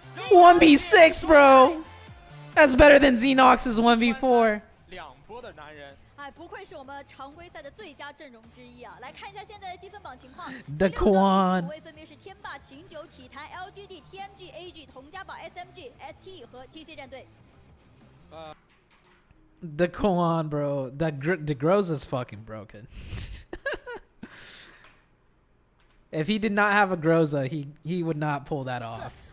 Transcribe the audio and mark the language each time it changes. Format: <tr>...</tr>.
<en>1v6, bro. That's better than Xenox's 1v4.</en> <zh>两波的男人。哎，不愧是我们常规赛的最佳阵容之一啊！来看一下现在的积分榜情况。</zh> <en>The Quan</en> <zh>5位分别是天霸、秦九、体坛、LGD、TMG、AG、童家宝、SMG、ST 和 TC 战队。</zh> <en>The Quan, bro. The Groz is fucking broken. If he did not have a Groza, he would not pull that off.</en>